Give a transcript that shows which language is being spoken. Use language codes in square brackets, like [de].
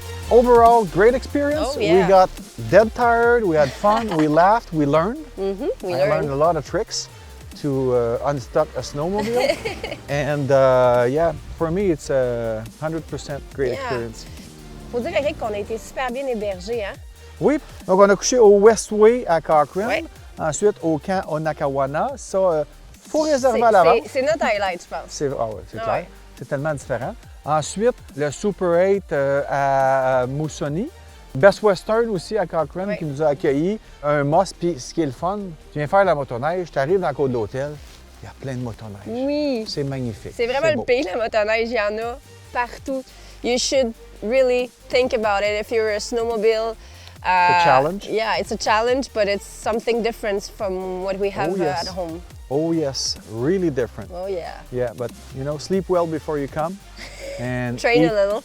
[en] Overall, great experience. Oh, yeah. We got dead tired, we had fun, we laughed, we learned. We I learned learned. a lot of tricks to unstuck a snowmobile. And yeah, for me, it's a 100% great experience. [fr] Faut dire, Éric, qu'on a été super bien hébergés, hein? Oui, donc on a couché au Westway à Cochrane, Ouais. ensuite au camp Onakawana. Ça, faut réserver à l'avance. C'est notre highlight, je pense. C'est ouais, Ah clair. ouais. C'est tellement différent. Ensuite, le Super 8 à Moosonee. Best Western aussi à Cochrane qui nous a accueillis. Un must, puis ce qui est le fun, tu viens faire la motoneige, tu arrives dans la côte d'hôtel, il y a plein de motoneiges. Oui. C'est magnifique. C'est vraiment le beau. pays, la motoneige, il y en a partout. [en] You should really think about it if you're a snowmobile. It's a challenge. Yeah, it's a challenge, but it's something different from what we have yes. at home. Oh yes, really different. Oh yeah. Yeah, but sleep well before you come, and Train a little.